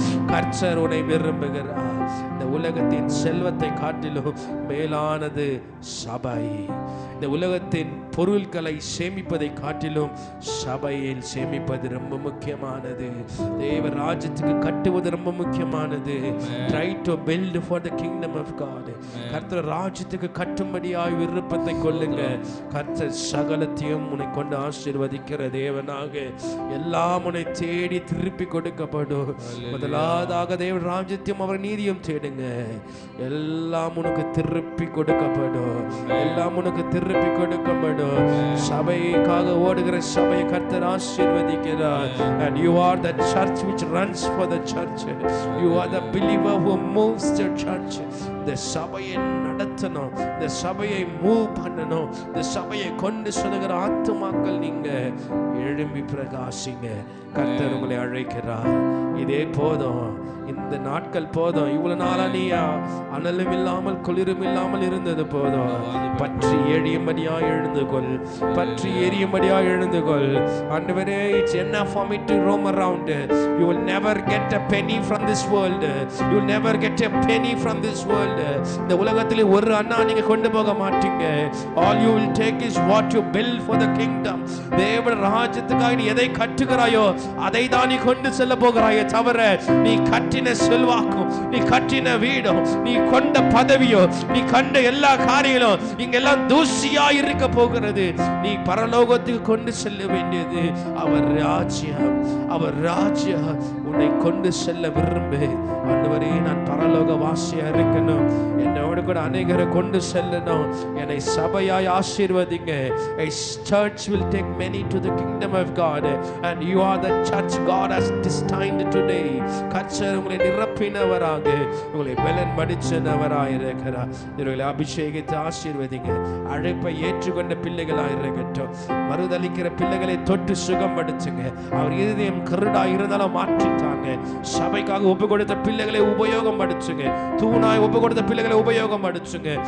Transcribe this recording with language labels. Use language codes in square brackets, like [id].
[ta] கர்த்தர் உன்னை விரும்புகிறார். இந்த உலகத்தின் செல்வத்தை காட்டிலும் மேலானது சபை. இந்த உலகத்தின் பொருட்களை சேமிப்பதை காட்டிலும் சபையில் சேமிப்பது ரொம்ப முக்கியமானது. தேவ ராஜ்யத்துக்கு கட்டுவது ரொம்ப முக்கியமானது. [en] Try to build for the kingdom of God. [ta] கர்த்தர் ராஜ்யத்துக்கு கட்டும்படியாய் விருப்பத்தை கொள்ளுங்க. கர்த்தர் சகலத்தையும் உன்னை கொண்டு ஆசீர்வதிக்கிற தேவனாக எல்லாம் உன்னை தேடி திருப்பி கொடுக்கப்படும். முதலாவதாக தேவ ராஜ்யத்தையும் அவர் நீதியும் தேடுங்க. எல்லாம் உனக்கு திருப்பி கொடுக்கப்படும். எல்லாம் உனக்கு திருப்பி கொடுக்கப்படும். சபைக்காக ஓடுகிற சபையை கர்த்தர் ஆசீர்வதிக்கிறார். [en] And you are the church which runs for the church. You are the believer who moves the church. [ta] இந்த சபையை நடத்தணும். இந்த சபையை மூவ் பண்ணணும். இந்த சபையை கொண்டு செல்கிற ஆத்துமாக்கள் நீங்க எழும்பி பிரகாசிங்க. கர்த்தர் உங்களை அழைக்கிறார். இதே போதும். இந்த நாட்கள் போதும். இவ்வளவு நாளா நீ அனலும் இல்லாமல் குளிரும் இல்லாமல் இருந்தது போதும். பற்றி எரியும்படியா எழுந்து கொள். பற்றி எரியும்படியா எழுந்து கொள். ஆண்டவரே, [en] it's enough for me to roam around. You will never get a penny penny from this world. You'll never get a penny from this world. [ta] இந்த உலகத்திலே ஒரு அண்ணா நீங்க கொண்டு போக மாட்டீங்க. [en] All you will take is what you build for the kingdom. [ta] தேவ ராஜ்யத்துக்காக நீ எதை கட்டுகிறாயோ அதை தான் நீ கொண்டு செல்ல போகிறாயே தவிர நீ கட்டின செல்வாக்கும், நீ கட்டின வீடும், நீ கொண்ட பதவியோ, நீ கண்ட எல்லா காரியங்களும் இங்கெல்லாம் தூசியா இருக்க போகிறது. நீ பரலோகத்துக்கு கொண்டு செல்ல வேண்டியது அவர் ராஜ்யம். அவர் ராஜ்யம் உன்னை கொண்டு செல்ல விரும்பு. ஆண்டவரே, நான் பரலோக வாசியா இருக்கணும், என்னோடு கூட அநேகரை கொண்டு செல்லணும், என்னை சபையாய் ஆசீர்வதிங்க. [en] A church will take many to the kingdom of God, and you are the church God has destined today. [ta] கர்த்தர் உங்களை நிரப்பினவராக, உங்களை பலன் படிச்சவராக இருக்கிறார். இவர்களை அபிஷேகித்து ஆசீர்வதிங்க. அழைப்பை ஏற்றுக்கொண்ட பிள்ளைகளாக இருக்கட்டும். மறுதளிக்கிற பிள்ளைகளை தொட்டு சுகப்படுத்துங்க. அவர் இருதயம் கருடா இருந்தாலும் மாற்றிட்டாங்க. சபைக்காக ஒப்பு கொடுத்த பிள்ளைகளை உபயோகம் படுத்துங்க. தூணாய் ஒப்பு கொடுத்த பிள்ளைகளை உபயோகம் படுத்துங்க.